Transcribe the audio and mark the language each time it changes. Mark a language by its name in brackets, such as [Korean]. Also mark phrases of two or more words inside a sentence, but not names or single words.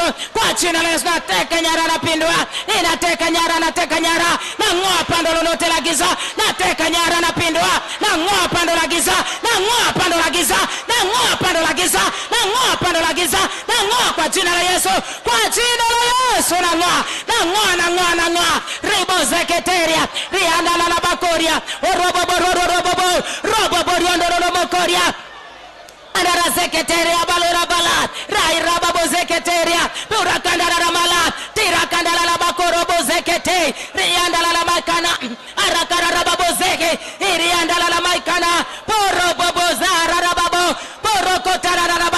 [Swahili] Kwa jina la Yesu nateka nyara na pindua. Ninateka nyara, nateka nyara. Na ngoa pando lolote la giza. Nateka nyara na pindua. Na ngoa pando la giza. Na ngoa pando la giza. Na ngoa pando la giza. Na ngoa pando la giza. Na ngoa kwa jina la Yesu. Kwa jina la Yesu na ngoa. Na ngoa. Ribo zeketeria. Rianda la bakoria. Robo boriondo robo koria. Andara zeketeria balora balat. Rai rababo zeketeria. Pura kandara ramala. Tira kandara la bakorobo zekete. Rianda la makana. Arakara rababo zeke. Irianda la maikana. Poro bobo zara rababo. Poro kotara